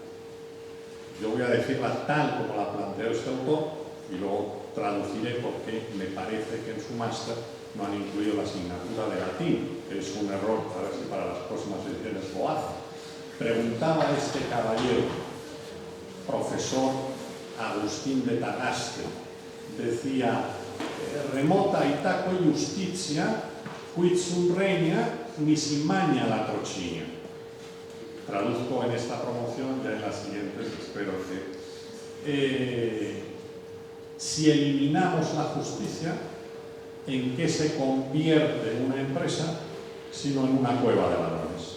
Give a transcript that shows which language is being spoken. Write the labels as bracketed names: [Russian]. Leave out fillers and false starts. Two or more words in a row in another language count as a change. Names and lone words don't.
[Spanish] Yo voy a decirla tal como la planteó este autor y luego traduciré porque me parece que en su máster no han incluido la asignatura de latín, que es un error, a ver si para las próximas ediciones lo hacen. Preguntaba este caballero, profesor Agustín de Tagaste, decía: [Latin] remota itaque justitia, quid sum regna, nisi magna la trocinia. [Spanish] Traduzco en esta promoción, ya en las siguientes espero que si eliminamos la justicia, ¿en qué se convierte una empresa sino en una cueva de ladrones?